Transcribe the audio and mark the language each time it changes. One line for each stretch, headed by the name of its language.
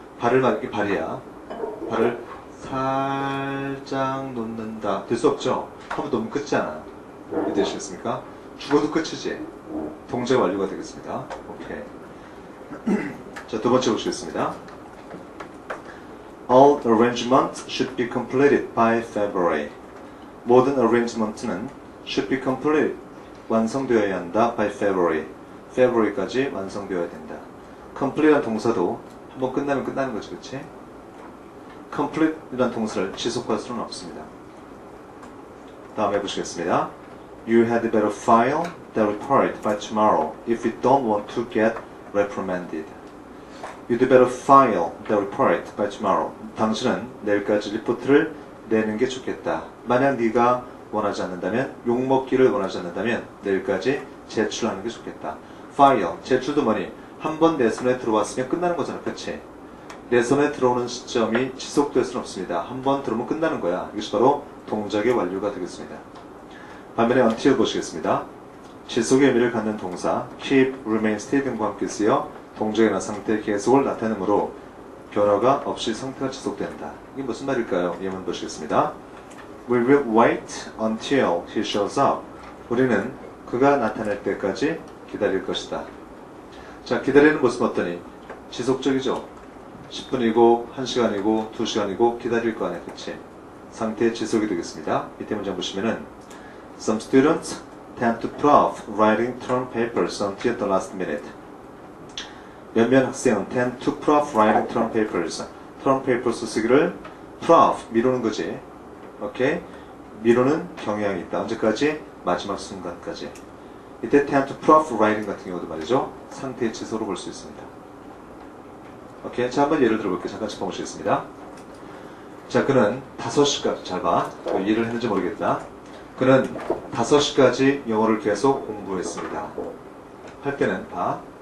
Korean: 발을 이게 발이야. 발을 살짝 놓는다. 될 수 없죠? 한번 놓으면 끝이잖아. 이해되시겠습니까? 죽어도 끝이지. 동작 완료가 되겠습니다. 오케이. 자, 두 번째 보시겠습니다.
English: All arrangements should be completed by February.
Korean: 모든 arrangement는
English: should be completed,
Korean: 완성되어야 한다.
English: by February.
Korean: February까지 완성되어야 된다. complete란 동사도 한번 끝나면 끝나는 거지, 그치? complete이란 동사를 지속할 수는 없습니다. 다음에 보시겠습니다.
English: You had better file the report by tomorrow if you don't want to get reprimanded. You'd better file the report by tomorrow.
Korean: 당신은 내일까지 리포트를 내는 게 좋겠다. 만약 네가 원하지 않는다면, 욕먹기를 원하지 않는다면 내일까지 제출하는 게 좋겠다. file, 제출도 뭐니? 한번 내 손에 들어왔으면 끝나는 거잖아. 그치? 내 손에 들어오는 시점이 지속될 수는 없습니다. 한번 들어오면 끝나는 거야. 이것이 바로 동작의 완료가 되겠습니다. 반면에 until 보시겠습니다. 지속의 의미를 갖는 동사 keep, remain, stay 등과 함께 쓰여 동작이나 상태의 계속을 나타내므로 변화가 없이 상태가 지속된다. 이게 무슨 말일까요? 예문 보시겠습니다.
English: We will wait until he shows up.
Korean: 우리는 그가 나타날 때까지 기다릴 것이다. 자, 기다리는 모습 어떠니? 지속적이죠? 10분이고 1시간이고 2시간이고 기다릴 거 아니야. 그치? 상태의 지속이 되겠습니다. 이때 문장 보시면은
English: Some students tend to put off writing term papers until the last minute.
Korean: 몇몇 학생은
English: tend to put off writing term papers.
Korean: term papers 쓰기를
English: put off,
Korean: 미루는 거지. 오케이? 미루는 경향이 있다. 언제까지? 마지막 순간까지. 이때
English: tend to put off writing
Korean: 같은 경우도 말이죠. 상태의 지속으로 볼 수 있습니다. 오케이? 자, 한번 예를 들어볼게요. 잠깐 짚어보시겠습니다. 자, 그는 5시까지, 잘 봐. 이해를 했는지 모르겠다. 그는 5시까지 영어를 계속 공부했습니다. 할 때는 봐.